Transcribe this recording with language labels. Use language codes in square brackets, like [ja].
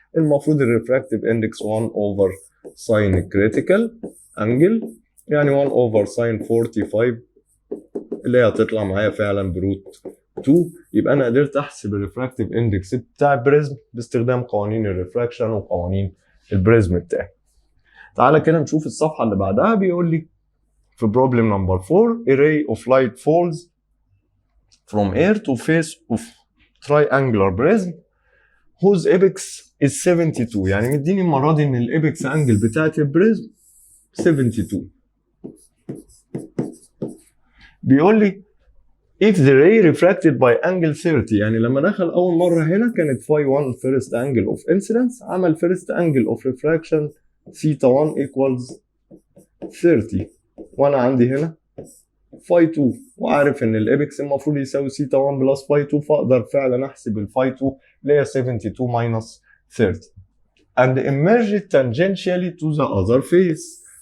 [ar] المفروض الريفراكتيف اندكس 1 over sin الكريتيكال انجل، يعني 1 over sin 45 اللي هي هتطلع معايا فعلا بروت 2. يبقى انا قدرت احسب الريفراكتيف اندكس بتاع البريزم باستخدام قوانين الريفراكشن وقوانين البريزم بتاعي. تعالى كده نشوف الصفحه اللي بعدها. بيقول لي في [en] problem number 4 a ray of light falls from air to face of triangular prism whose apex is 72. [ar] يعني مديني المره دي ان الابكس انجل بتاعت البريزم 72. بيقول لي [en] if the ray refracted by angle 30. [ar] يعني لما دخل اول مره هنا كانت [en] phi 1 first angle of incidence، [ar] عمل [en] first angle of refraction theta 1 equals 30، [ar] وانا عندي هنا phi 2 وعارف ان الابكس المفروض يساوي theta 1 بلس phi 2، فاقدر فعلا احسب الفاي 2 اللي هي [en] 72 minus 30 and emerged tangentially to the other face.